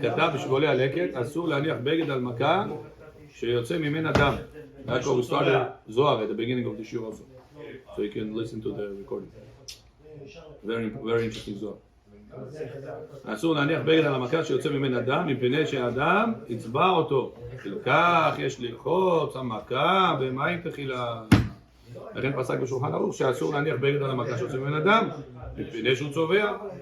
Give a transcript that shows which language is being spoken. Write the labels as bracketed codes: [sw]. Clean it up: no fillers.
[he] כתב בשבולי הלקט, אסור להניח בגד על מכה שיוצא ממנה דם. [en] יעקב started זוהר at the beginning of the shiur also. So you can listen to the recording. Very interesting זוהר. [he] אסור להניח בגד על המכה שיוצא ממנה דם, מפני שהאדם יצבע אותו. לכך יש לרחוץ המכה במים תחילה. לכן פסק בשולחן ערוך שאסור להניח בגד על המכה שיוצא ממנה דם, מפני שהוא צובע.